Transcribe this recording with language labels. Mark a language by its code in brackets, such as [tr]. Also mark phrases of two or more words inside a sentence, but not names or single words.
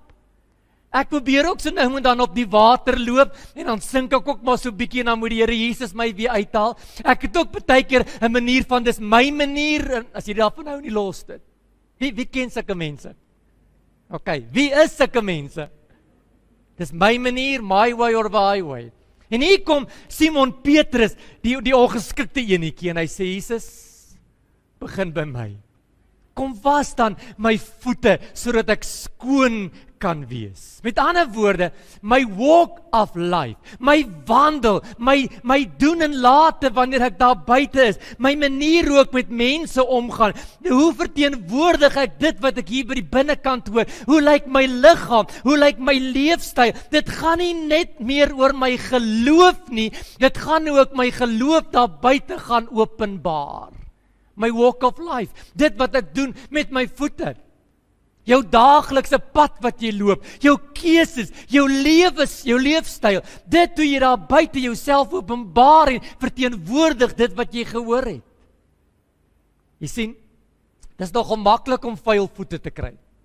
[af] Ek probeer ook so nou en dan op die water loop, en dan sink ek ook maar so bietjie, en dan moet die Here Jesus my weer uithaal. Ek het ook baie keer 'n manier van, dis my manier, en as jy daarvan nou nie los dit. Wie ken sulke mense? Okay, wie is sulke mense? Dis my manier, [en] my way or the highway. [af] En hier kom Simon Petrus, die ongeskikte enetjie, en hy sê, Jesus, begin by my. Kom was dan my voete, sodat ek skoon kan wees. Met ander woorde, [en] my walk of life, [af] my wandel, my doen en late wanneer ek daar buite is, my manier hoe ek met mense omgaan, hoe verteenwoordig ek dit wat ek hier by die binnekant hoor, hoe lyk my liggaam, hoe lyk my leefstyl, dit gaan nie net meer oor my geloof nie, dit gaan ook my geloof daar buite gaan openbaar. [en] My walk of life, [af] dit wat ek doen met my voete, jou daaglikse pad wat jy loop, jou keuses, jou leefstyl, dit hoe jy daar buite jouself openbaar en verteenwoordig dit wat jy gehoor het. Jy sien, dis nogal maklik om vuil voete te kry.